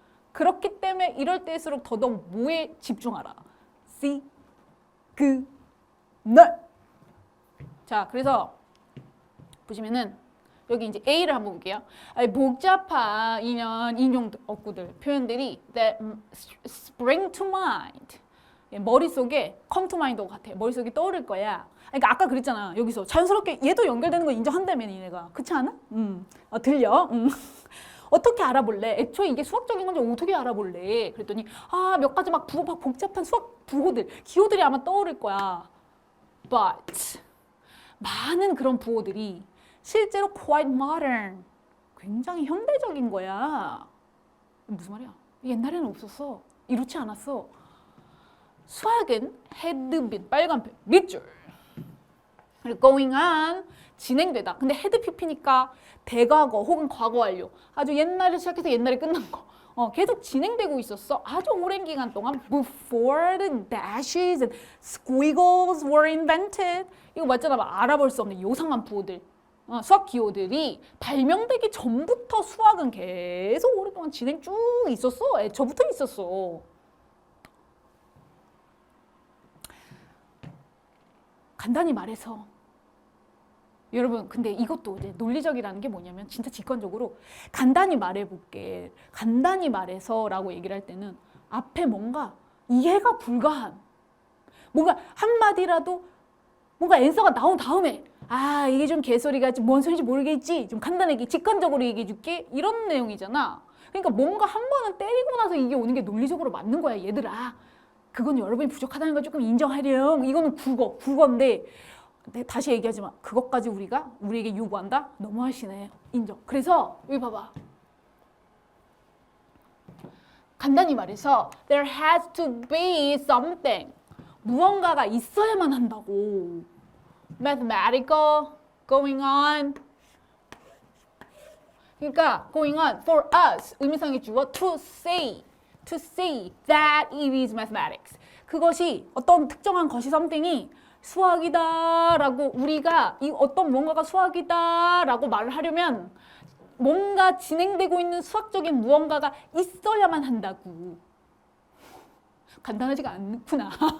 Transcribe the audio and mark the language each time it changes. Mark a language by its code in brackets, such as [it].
[ko] 그렇기 때문에 이럴 때일수록 더더욱 뭐에 집중하라. 시그널. 자, 그래서 보시면은 여기 이제 A를 한번 볼게요. 복잡한 인용 어구들, 표현들이 [en] that spring to mind. [ko] 머릿속에 [en] come to mind [ko] 같아. 머릿속에 떠오를 거야. 그러니까 아까 그랬잖아. 여기서 자연스럽게 얘도 연결되는 거 인정한다며 니네가. 그렇지 않아? 들려? 어떻게 알아볼래? 애초에 이게 수학적인 건지 어떻게 알아볼래? 그랬더니 몇 가지 막 복잡한 수학 부호들, 기호들이 아마 떠오를 거야. But 많은 그런 부호들이 실제로 [en] quite modern, [ko] 굉장히 현대적인 거야. 무슨 말이야? 옛날에는 없었어. 이렇지 않았어. 수학은 [en] had been, [ko] 빨간펜, 밑줄. 그리고 [en] going on, [ko] 진행되다. 근데 had pp니까 대과거 혹은 과거 완료. 아주 옛날에 시작해서 옛날에 끝난 거. 계속 진행되고 있었어. 아주 오랜 기간 동안 [en] before the dashes and squiggles were invented. [ko] 이거 맞잖아. 알아볼 수 없는 요상한 부호들. 수학 기호들이 발명되기 전부터 수학은 계속 오랫동안 진행 쭉 있었어. 애초부터 있었어. 간단히 말해서 여러분 근데 이것도 이제 논리적이라는 게 뭐냐면 진짜 직관적으로 간단히 말해볼게. 간단히 말해서라고 얘기를 할 때는 앞에 뭔가 이해가 불가한 뭔가 한마디라도 뭔가 앤서가 나온 다음에 이게 좀 개소리가 뭔 소리인지 모르겠지. 좀 간단하게 직관적으로 얘기해 줄게. 이런 내용이잖아. 그러니까 뭔가 한 번은 때리고 나서 이게 오는 게 논리적으로 맞는 거야. 얘들아. 그건 여러분이 부족하다는 걸 조금 인정하렴. 이거는 국어인데 다시 얘기하지만 그것까지 우리에게 요구한다? 너무하시네. 인정. 그래서 여기 봐봐. 간단히 말해서 [en] there has to be something. [ko] 무언가가 있어야만 한다고. [en] Mathematical going on. [ko] 그러니까 [en] going on for us [ko] 의미상의 주어 [en] to say that it is mathematics. [ko] 그것이 어떤 특정한 것이 something이 수학이다라고 우리가 이 어떤 무언가가 수학이다라고 말을 하려면 뭔가 진행되고 있는 수학적인 무언가가 있어야만 한다고. 간단하지가 않구나.